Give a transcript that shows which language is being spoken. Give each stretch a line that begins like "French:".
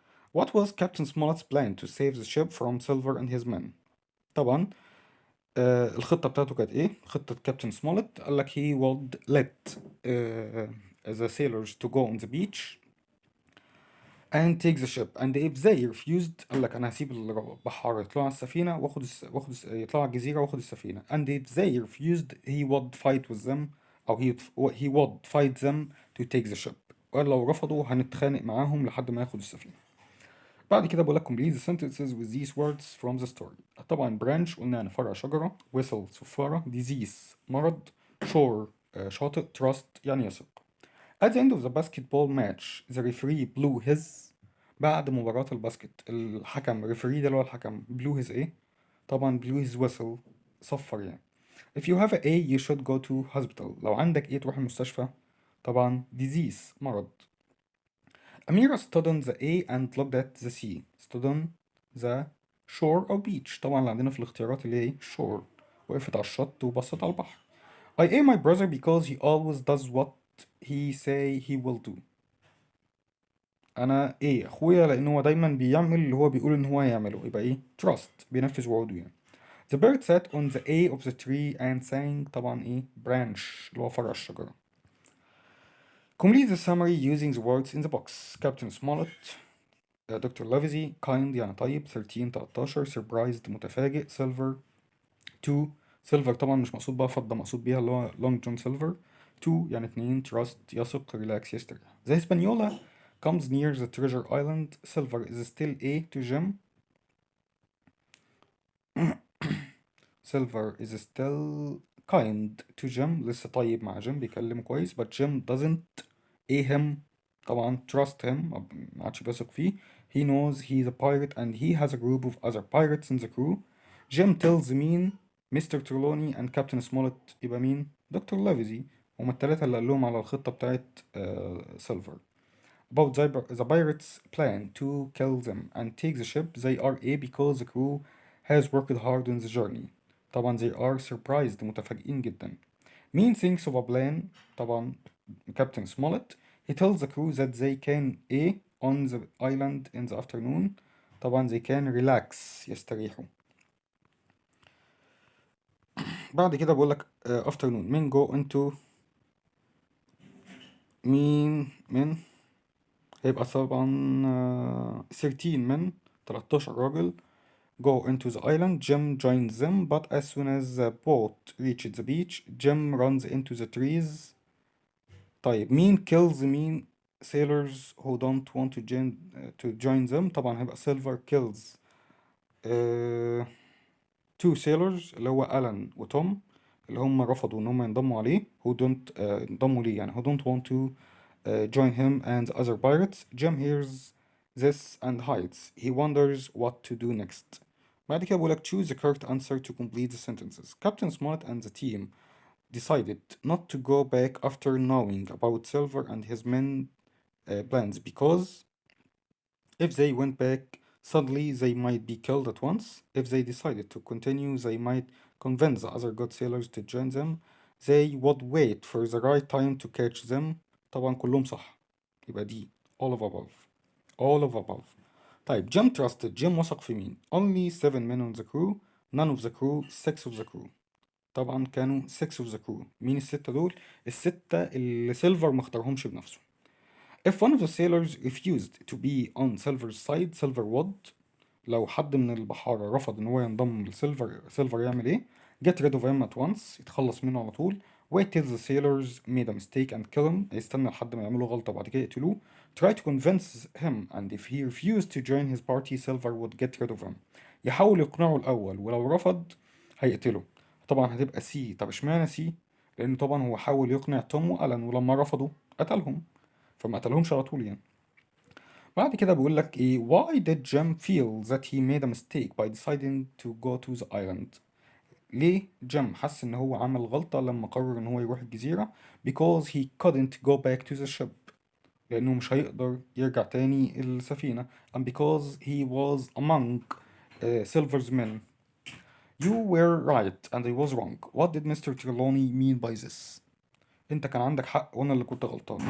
English: What was Captain Smollett's plan to save the ship from Silver and his men؟
Arabic: طبعا الخطة بتاعته كانت ايه؟ خطة كابتن سمولت قال لك
English: he would let the sailors to go on the beach and take the ship and if they refused
Arabic: قال لك انا هسيب البحارة يطلعوا على السفينة يطلعوا على الجزيرة واخد السفينة
English: and if they refused he would fight with them أو he would fight them to take the ship.
Arabic: وقال لو رفضوا هنتخانق معاهم لحد ما ياخد السفينة. بعد كده بقول لك
English: complete the sentences with these words from the story.
Arabic: طبعا branch قلنا يعني فرع شجرة، whistle صفارة، disease مرض، shore شاطئ، trust يعني يثق.
English: At the end of the basketball match the referee blew his.
Arabic: بعد مباراة الباسكت الحكم referee ده اللي هو الحكم blew his ايه؟ طبعا
English: blew his whistle
Arabic: صفر يعني.
English: If you have a you should go to hospital.
Arabic: لو عندك ايه تروح المستشفى. طبعا disease مرض.
English: Amira stood on the A and looked at the sea. stood on the shore أو beach.
Arabic: طبعا اللي عندنا في الاختيارات اللي هي shore. وقفت على الشط وبصت على البحر.
English: I A my brother because he always does what he say he will do.
Arabic: أنا إيه أخويا لأن هو دايما بيعمل اللي هو بيقول إن هو هيعمله. يبقى إيه trust بينفذ وعوده يعني.
English: The bird sat on the A of the tree and sang.
Arabic: طبعا إيه branch اللي هو فرع الشجرة.
English: Complete the summary using the words in the box.
Arabic: Captain Smollett, دكتور لافيزي kind يعني طيب 13 13 surprised متفاجئ silver 2 silver طبعا مش مقصود بقى فضة، مقصود بيها اللي هو long john silver 2 يعني 2 trust يثق relax يستريح.
English: The Hispaniola comes near the treasure island. silver is still A to Jim. silver is still kind to Jim
Arabic: لسه طيب مع جيم بيكلمه كويس
English: but Jim doesn't A him طبعا trust him
Arabic: ما عادش بيثق فيه.
English: He knows he's a pirate and he has a group of other pirates in the crew. Jim tells مين Mr. Trelawney and Captain Smollett يبقى مين doctor Livesey.
Arabic: هما التلاتة اللي قال لهم على الخطة بتاعت سيلفر.
English: About the pirates plan to kill them and take the ship. They are A because the crew has worked hard on the journey. طبعا they are surprised
Arabic: متفاجئين جدا.
English: مين thinks of a plan. طبعا Captain Smollett. He tells the crew that they can A on the island in the afternoon. طبعا they can relax يستريحوا.
Arabic: بعد كده بقول لك afternoon مين go into مين من هيبقى طبعا 13 من 13 راجل
English: go into the island. Jim joins them, but as soon as the boat reaches the beach, Jim runs into the trees. طيب مين kills مين sailors who don't want to join them؟ طبعا هيبقى Silver kills uh, two sailors
Arabic: اللي هو ألان وتوم اللي هم رفضوا إن هم ينضموا عليه
English: who don't ينضموا ليه يعني who don't want to join him and the other pirates. Jim hears this and hides. He wonders what to do next.
Arabic: بعد كده بقولك
English: choose the correct answer to complete the sentences. Captain Smollett and the team decided not to go back after knowing about Silver and his men plans because if they went back suddenly they might be killed at once. If they decided to continue they might convince the other good sailors to join them. They would wait for the right time to catch them.
Arabic: طبعا كلهم صح يبقى دي
English: all of above. all of above. طيب Jim trusted. Jim
Arabic: وثق في مين؟
English: only 7 men on the crew, none of the crew, 6 of the crew. طبعا كانوا 6 of the crew.
Arabic: مين الستة دول؟ الستة اللي سيلفر ما اختارهمش بنفسه.
English: If one of the sailors refused to be on Silver's side, Silver would.
Arabic: لو حد من البحارة رفض إن هو ينضم لسيلفر، سيلفر يعمل إيه؟
English: Get rid of him at once.
Arabic: يتخلص منه على طول.
English: Wait till the sailors made a mistake and kill him.
Arabic: يستنى لحد ما يعملوا غلطة وبعد كده يقتلوه.
English: Try to convince him and if he refused to join his party, Silver would get rid of him.
Arabic: يحاول يقنعه الأول ولو رفض هيقتله. طبعا هتبقى سي. طب اشمعنى سي؟ لأنه طبعا هو حاول يقنع توم وألان ولما رفضوا قتلهم. فما قتلهمش على طول يعني.
English: بعد كده بيقول لك ايه why did Jim feel that he made a mistake by deciding to go to the island؟
Arabic: ليه جيم حس ان هو عمل غلطة لما قرر ان هو يروح الجزيرة
English: because he couldn't go back to the ship
Arabic: لانه مش هيقدر يرجع تاني السفينة
English: and because he was among Silver's men. You were right and I was wrong. What did Mr. Trelawney mean by this؟
Arabic: انت كان عندك حق وانا اللي كنت غلطان.